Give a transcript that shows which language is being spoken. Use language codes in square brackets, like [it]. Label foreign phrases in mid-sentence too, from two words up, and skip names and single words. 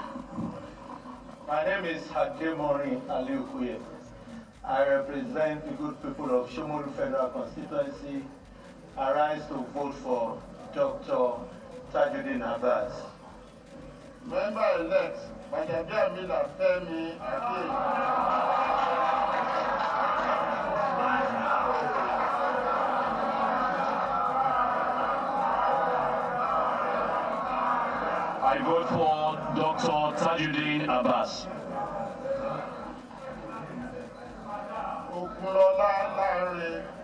[en] My name is Hakim Maureen Aliu Kuye. I represent the good people of Shomolu Federal Constituency. I rise to vote for Dr. Tajudeen Abbas. Member-elect Majabia Femi Ake. I vote for Dr. Tajudeen Abbas. Okunola Lare.